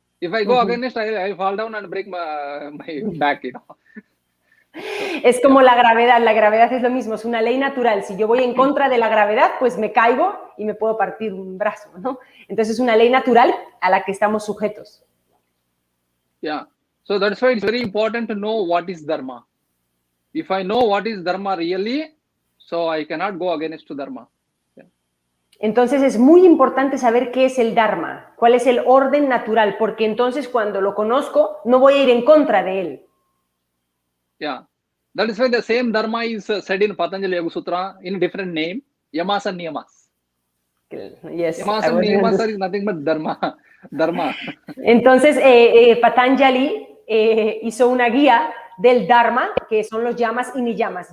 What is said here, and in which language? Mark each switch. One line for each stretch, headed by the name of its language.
English: If I go against, I fall down and break my back, you know.
Spanish: Es como la gravedad es lo mismo, es una ley natural. Si yo voy en contra de la gravedad, pues me caigo y me puedo partir un brazo, ¿no? Entonces es una ley natural a la que estamos sujetos.
English: Yeah, so that's why it's very important to know what is dharma. If I know what is dharma really, so I cannot go against to dharma.
Spanish: Entonces es muy importante saber qué es el Dharma, cuál es el orden natural, porque entonces cuando lo conozco no voy a ir en contra de él.
English: Yeah, that is why the same dharma is said in Patanjali Yoga Sutra in a different name, yamas and niyamas. Yes, Yamas and niyamas are nothing but dharma.
Spanish: Entonces Patanjali hizo una guía del Dharma, que son los yamas y niyamas.